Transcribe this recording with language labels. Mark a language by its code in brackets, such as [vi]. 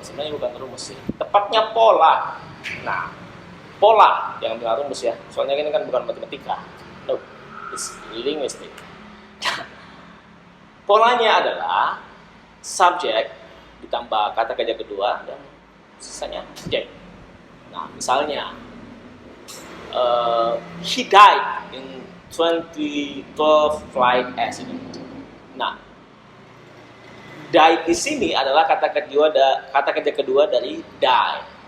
[id] Sebenarnya bukan rumus sih, tepatnya pola. Nah, pola yang bilang rumus ya, soalnya ini kan bukan matematika. [en] No, it's linguistic. [id] Polanya adalah subjek ditambah kata kerja kedua dan sisanya subjek. Nah, misalnya [en] he died in 2012 flight accident. [id] Nah, die di sini adalah kata kerja kedua dari die.